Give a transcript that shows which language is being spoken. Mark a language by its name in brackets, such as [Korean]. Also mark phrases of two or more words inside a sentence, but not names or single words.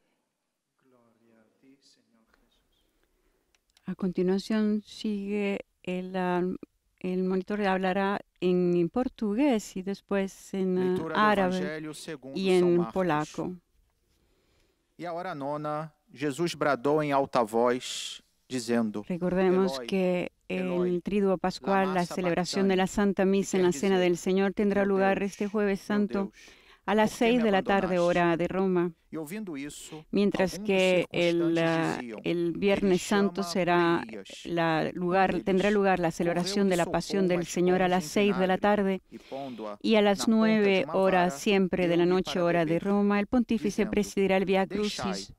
[Spanish] A continuación sigue el monitor hablará en portugués y después en árabe y en polaco. [Portuguese] E a hora nona, Jesus bradou em alta voz, dizendo, [Spanish] recordemos que el Triduo Pascual, la celebración de la Santa Misa en la Cena del Señor, tendrá lugar este Jueves Santo a las 6 de la tarde, hora de Roma, mientras que el Viernes Santo tendrá lugar la celebración de la Pasión del Señor a las 6 de la tarde, y a las 9 horas siempre de la noche, hora de Roma, el pontífice presidirá el Vía Crucis.